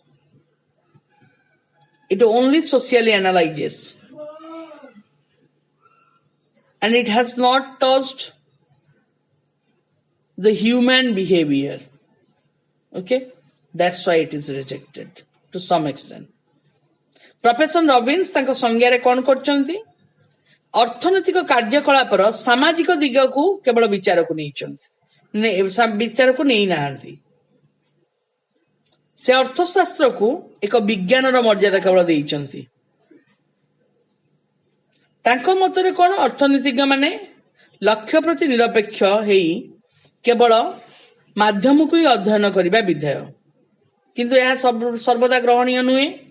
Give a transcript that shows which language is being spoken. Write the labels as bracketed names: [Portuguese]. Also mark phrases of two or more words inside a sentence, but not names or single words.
[English] It only socially analyzes. And it has not touched the human behavior. Okay? That's why it is rejected to some extent. [Odia] Professor Robbins ତାଙ୍କ ସଂଜ୍ଞାରେ କ'ଣ କରିଛନ୍ତି? ଅର୍ଥନୈତିକ କାର୍ଯ୍ୟକଳାପର ସାମାଜିକ ଦିଗକୁ କେବଳ ବିଚାରକୁ ନେଇନାହାନ୍ତି। ସେ ଅର୍ଥଶାସ୍ତ୍ରକୁ ଏକ ବିଜ୍ଞାନର ମର୍ଯ୍ୟାଦା କେବଳ ଦେଇଛନ୍ତି। ତାଙ୍କ ମତରେ କ'ଣ ଅର୍ଥନୀତିଜ୍ଞ ମାନେ ଲକ୍ଷ୍ୟ ପ୍ରତି ନିରପେକ୍ଷ ହେଇ କେବଳ ମାଧ୍ୟମକୁ ହିଁ ଅଧ୍ୟୟନ କରିବା ବିଧେୟ, କିନ୍ତୁ ଏହା ସର୍ବଦା ଗ୍ରହଣୀୟ ନୁହେଁ।